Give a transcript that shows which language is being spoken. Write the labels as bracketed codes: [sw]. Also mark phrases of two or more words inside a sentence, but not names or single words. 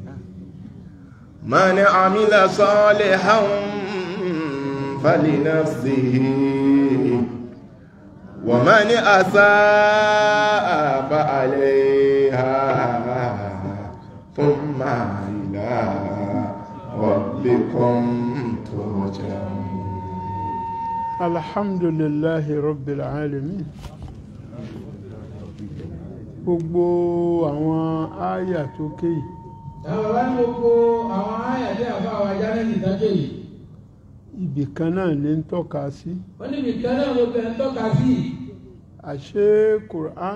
[ar] من عمل صالحا فلنفسه ومن أساء فعليها ثم إلى ربكم ترجعون. الحمد لله رب العالمين. [yo] gbogbo àwọn àyà tó ké yìí. àwọn bá ní gbogbo àwọn àyà tí àfa àwọn ajá ní ìdájọ́ yìí. ibì kan náà ní ń tọ́ka sí. wọ́n ní ibì kan náà ló bẹ̀rẹ̀ ń tọ́ka sí.